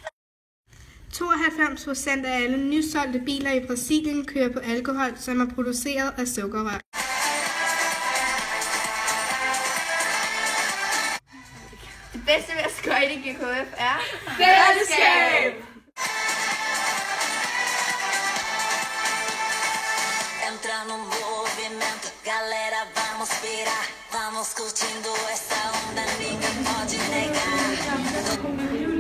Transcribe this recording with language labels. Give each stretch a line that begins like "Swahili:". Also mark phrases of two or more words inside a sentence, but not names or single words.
Danish: 92% af alle nysolgte biler i Brasilien kører på alkohol, som er produceret af sukkerrør. Det bedste ved at skøjte i GKF er fællesskab!
Portuguese: Entra no movimento, galera, vamos virar, vamos curtindo essa onda, ninguém pode negar.